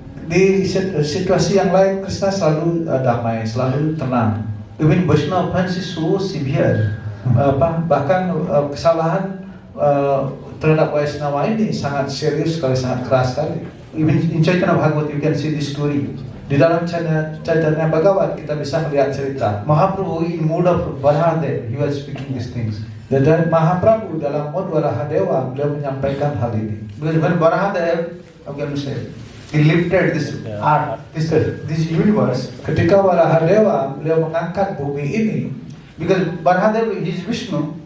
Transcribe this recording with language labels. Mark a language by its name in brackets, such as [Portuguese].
[Indonesian] Di situasi yang lain, Krishna selalu damai, selalu tenang. [English] Even Vaishnava offense is so severe. [Indonesian] Bahkan kesalahan terhadap Vaishnava ini sangat serius sekali, sangat keras sekali. [English] Even in Chaitanya Bhagavat, you can see this story. [Indonesian] Di dalam Chaitanya Bhagavat kita bisa melihat cerita [English] Mahaprabhu in mood of Varahadev, he was speaking these things. [Indonesian] dan Mahaprabhu dalam mod Varahadewa beliau menyampaikan hal ini. [English] Because when Varahadev, how can you say, he lifted this art, this universe. [Indonesian] Ketika Varahadewa beliau mengangkat bumi ini, [English] Because Varahadev is Vishnu,